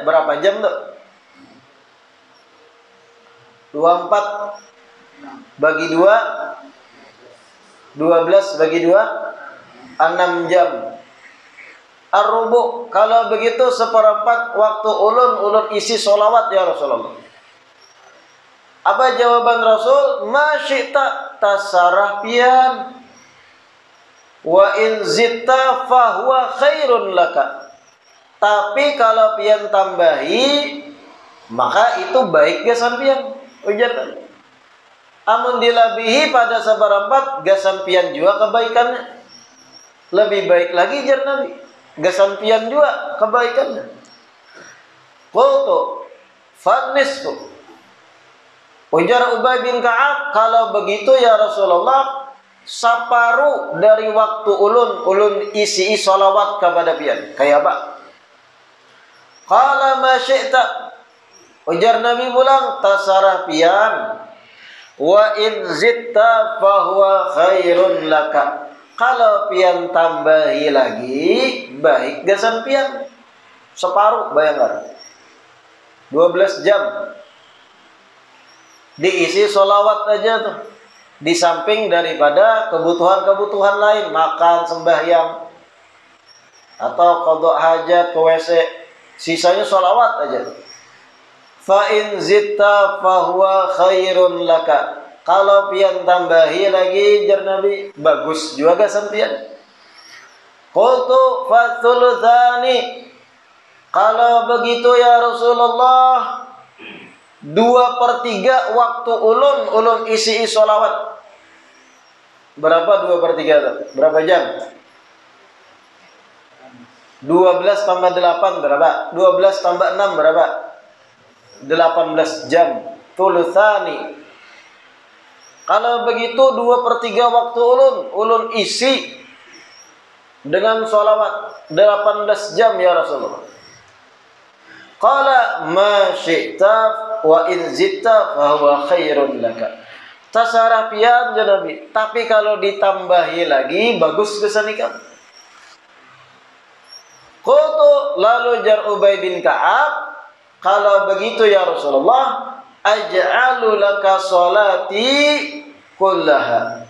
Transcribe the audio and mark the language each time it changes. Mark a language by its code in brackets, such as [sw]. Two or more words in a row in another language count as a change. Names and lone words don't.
[bjn] Berapa jam tuh? 24 bagi 2, 12 bagi 2, 6 jam. Ar-rubu', kalau begitu seperempat waktu ulun isi sholawat [ar] يا رسول الله. [bjn] Apa jawaban Rasul? [ar] ما شئت, [bjn] tasarah pian. [ar] وإن زدت فهو خير لك. [bjn] Tapi kalau pian tambahi, maka itu baik gasan pian. Ujar. Amun dilabihi pada seperempat, gasan pian juga kebaikannya. Lebih baik lagi jar Nabi. Gasan pian juga kebaikannya. [ar] قلت فالنصف. [bjn] Ujar Ubay bin Ka'ab, kalau begitu [ar] يا رسول الله, [bjn] separuh dari waktu ulun isi sholawat kepada pian. Kayak apa? [ar] قال ما شئت. [bjn] Ujar Nabi pulang, tasarah pian. [ar] وإن زدت فهو خير لك. [bjn] Kalau pian tambahi lagi, baik gasan pian. Separuh, bayangkan. 12 jam. Diisi sholawat aja tuh. Di samping daripada kebutuhan-kebutuhan lain, makan, sembahyang, atau qada hajat ke WC, sisanya sholawat aja tuh. [ar] فإن زدت فهو خير لك. [bjn] Kalau pian tambahi lagi jar Nabi, bagus juga gasan pian. [ar] قلت فالثلثين. [bjn] Kalau begitu [ar] يا رسول الله, [bjn] 2/3 waktu ulun isi sholawat. Berapa 2/3 itu? Berapa jam? 12 tambah 8 berapa? 12 tambah 6 berapa? 18 jam. Thulutsani. Kalau begitu 2/3 waktu ulun isi dengan sholawat 18 jam [ar] يا رسول الله. قال ما شئت وإن زدت فهو خير لك. [bjn] Tasarah pian [ar] يا نبي, [bjn] tapi kalau ditambahi lagi bagus kesanikan. Qultu, lalu jar Ubay bin Ka'ab, kalau begitu [ar] يا رسول الله, أجعل لك صلاتي كلها.